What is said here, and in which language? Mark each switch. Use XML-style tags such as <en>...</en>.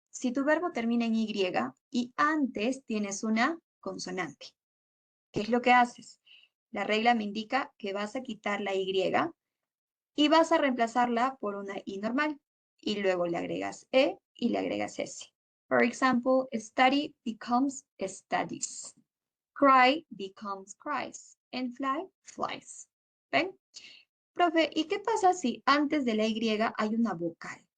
<es>Si tu verbo termina en Y y antes tienes una consonante, ¿qué es lo que haces? La regla me indica que vas a quitar la Y y vas a reemplazarla por una I normal. Y luego le agregas E y le agregas S.</es> <en>For example, study becomes studies. Cry becomes cries. And fly, flies. ¿Ven?</en> <es>Profe, ¿y qué pasa si antes de la Y hay una vocal?</es>